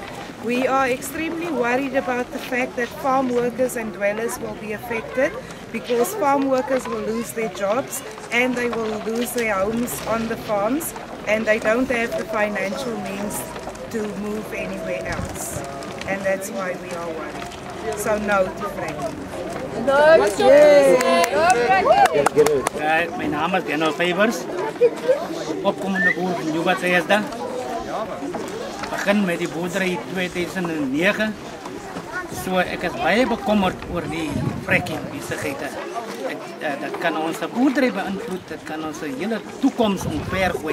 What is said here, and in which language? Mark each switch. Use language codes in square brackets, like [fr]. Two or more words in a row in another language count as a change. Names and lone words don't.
[en] We are extremely worried about the fact that farm workers and dwellers will be affected because farm workers will lose their jobs and they will lose their homes on the farms and they don't have the financial means to move anywhere else. And that's why we are worried. So no to fracking. [af] Mijn naam is Daniel Favors, opkomende boer van Nieu-Bethesda. Begin met die boerdery in 2009. So ek is baie bekommerd oor die fracking besigheid. Dat kan ons boerdery beïnvloed, dit kan ons hele toekoms omvergooi.